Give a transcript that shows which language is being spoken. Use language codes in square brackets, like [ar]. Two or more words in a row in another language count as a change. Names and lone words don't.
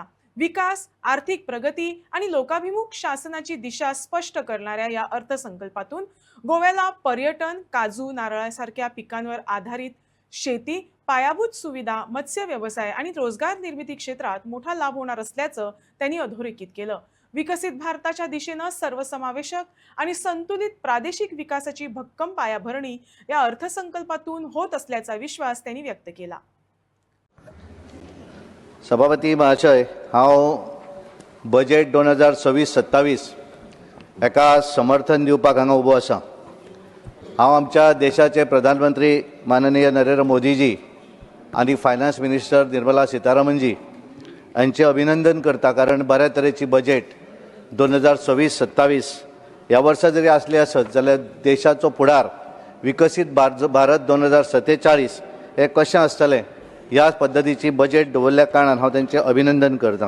[mr] विकास, आर्थिक प्रगती आणि लोकाभिमुख शासनाची दिशा स्पष्ट करणाऱ्या या अर्थसंकल्पातून गोव्याला पर्यटन, काजू, नारळासारख्या पिकांवर आधारित शेती, पायाभूत सुविधा, मत्स्य व्यवसाय आणि रोजगार निर्मिती क्षेत्रात मोठा लाभ होणार असल्याचं त्यांनी अधोरेखित केलं। विकसित भारताच्या दिशेने सर्वसमावेशक आणि संतुलित प्रादेशिक विकासाची भक्कम पायाभरणी या अर्थसंकल्पातून होत असल्याचा विश्वास त्यांनी व्यक्त केला। [kok] सभापती महाशय, हांव बजेट 2026-27 एका समर्थन दिवपाक हांगा उबो आसा। हांव आमच्या देशाचे प्रधानमंत्री माननीय नरेंद्र मोदीजी आणि [en] finance minister [kok] निर्मला सीतारामनजी यांचे अभिनंदन करता, कारण बऱ्या तरेची बजेट 2026-27 ह्या वर्सा जरी असली आसत जाल्यार देशाचो फुडार विकसित भारत 2047 हे कशें आसतलें ह्या पद्धतीची बजेट दवरल्या कारणान हांव तांचें अभिनंदन करतां।